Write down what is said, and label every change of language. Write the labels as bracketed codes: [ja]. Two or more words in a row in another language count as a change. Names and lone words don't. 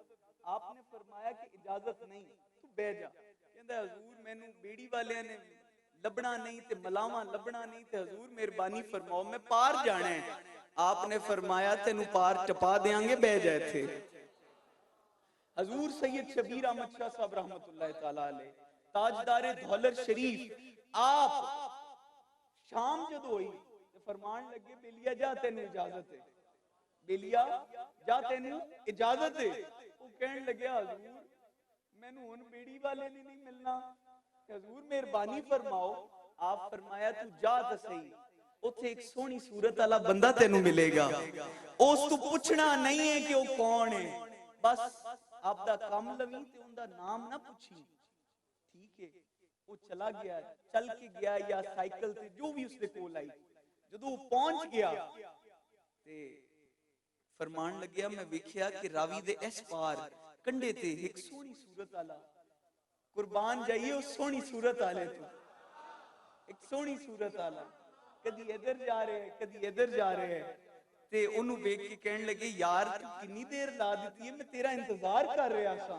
[pa] آپنے فرمایا کہ اجازت نہیں توں بہہ جا. کہندا حضور مینوں بیڑی والیاں نے لبھنا نہیں تے ملاح وی لبھنا نہیں تے حضور مہربانی فرماؤ میں پار جانا ہے. آپنے فرمایا تینوں پار ٹپا دیاں گے بہہ جا ایتھے. حضور سید شبیر احمد شاہ صاحب رحمۃ اللہ تعالیٰ علیہ تاجدار دولت شریف آپ شام جدوں ہوئی تے فرمان لگے بیلیا جا تینوں اجازت ہے. بیلیا جا تینوں اجازت ہے. وہ کہنے لگے حضور مینوں ہن بیڑی والے نے نہیں ملنا حضور مہربانی فرماؤ. آپ فرمایا توں جا تاں سہی اوتھے اک سوہنی صورت والا بندہ تینوں ملے گا. اس توں پچھنا نہیں ہے کہ وہ کون ہے بس اپنا کم لویں تے اوہناں دا ناں نہ پچھیں ٹھیک ہے. وہ چلا گیا [ur] چل کے گیا یا سائیکل سے جو بھی اس کے [pa] کول آئی جدوں پہنچ گیا تے فرمان لگیا میں ویکھیا کہ راوی دے اس پار کنڈے تے اک سوہنی صورت والا قربان جائیے اس سوہنی صورت والے توں اک سوہنی صورت والا [ur] کدی ادھر جا رہے ہیں کدی ادھر جا رہے ہیں [pa] تے اوہنوں ویکھ کے کہنے لگے یار توں کتنی دیر لا دتی ہے میں تیرا انتظار کر رہا سا.